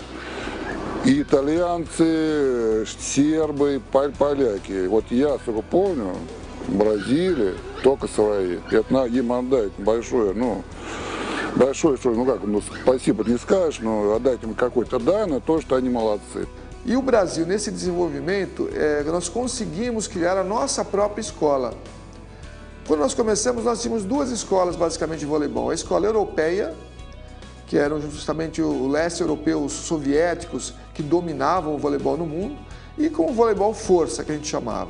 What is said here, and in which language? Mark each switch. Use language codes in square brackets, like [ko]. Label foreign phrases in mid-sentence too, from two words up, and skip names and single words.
[ru] И итальянцы, сербы, поляки. Вот я, сколько помню, в Бразилии только свои. Это им отдать большое, спасибо не скажешь, но отдать им какой-то дан, то, что они молодцы. [pt] E o Brasil, nesse desenvolvimento, nós conseguimos criar a nossa própria escola. Quando nós começamos, nós tínhamos 2 escolas basicamente de voleibol. A escola europeia, que eram justamente o leste europeu, os soviéticos, que dominavam o voleibol no mundo, e com o voleibol força, que a gente chamava.